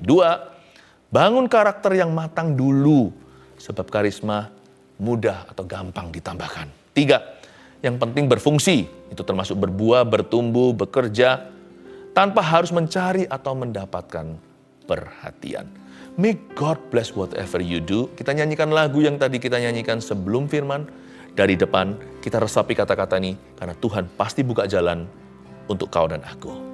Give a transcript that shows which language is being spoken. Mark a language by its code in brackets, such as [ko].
[id] 2, bangun karakter yang matang dulu. Sebab karisma mudah atau gampang ditambahkan. 3, yang penting berfungsi. Itu termasuk berbuah, bertumbuh, bekerja. Tanpa harus mencari atau mendapatkan perhatian. [en] May God bless whatever you do. [id] Kita nyanyikan lagu yang tadi kita nyanyikan sebelum firman. Dari depan, kita resapi kata-kata ini, karena Tuhan pasti buka jalan untuk kau dan aku.